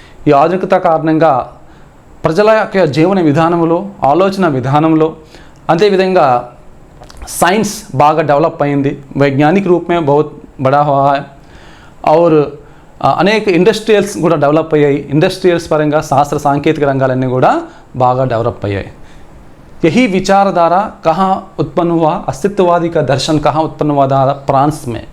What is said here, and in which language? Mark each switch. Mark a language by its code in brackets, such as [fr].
[te] ఈ ఆధునికత కారణంగా ప్రజల యొక్క జీవన విధానంలో, ఆలోచన విధానంలో, అదేవిధంగా సైన్స్ బాగా డెవలప్ అయింది. [hi] वैज्ञानिक रूप में बहुत बड़ा हुआ है और [te] అనేక ఇండస్ట్రియల్స్ కూడా డెవలప్ అయ్యాయి. ఇండస్ట్రియల్స్ పరంగా శాస్త్ర సాంకేతిక రంగాలన్నీ కూడా బాగా డెవలప్ అయ్యాయి. [hi] यही विचारधारा कहाँ उत्पन्न हुआ? अस्तित्ववादी का दर्शन कहाँ उत्पन्न हुआ था? फ्रांस में.